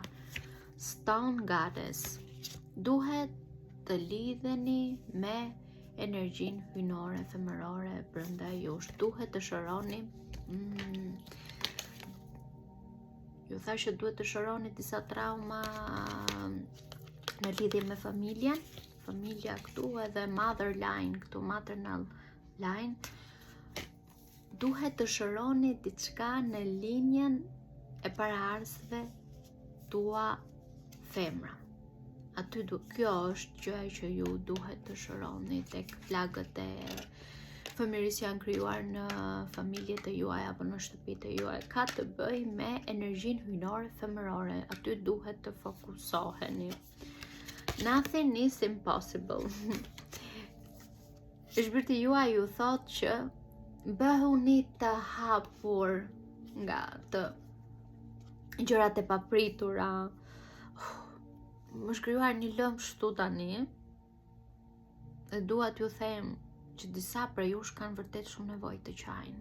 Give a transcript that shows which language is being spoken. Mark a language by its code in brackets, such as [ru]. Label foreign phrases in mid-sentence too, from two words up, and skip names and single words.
[sq] Stone Goddess, duhet të lidheni me energjinë hyjnore, femërore brenda jush. Duhet të shëroni ju thash që duhet të shëroni disa trauma në lidhje me familjen. Familja këtu edhe [en] mother line, [sq] këtu [en] maternal line. [sq] Duhet të shëroni diçka në linjen e paraardhësve tua femra. Kjo është gjë që ju duhet të shëroni tek flagët e fëmijërisë janë krijuar në familjet e juaj apo në shtëpitë e juaj. Ka të bëj me energjinë hyjnore femërore. Aty duhet të fokusoheni. [en] Nothing is impossible. [sq] Shpirti juaj ju thot që bëhuni të hapur nga të gjërat e papritura. Më shkruar një lëmë shtu tani dhe dua t'ju them që disa prej jush kanë vërtet shumë nevojë të qajnë.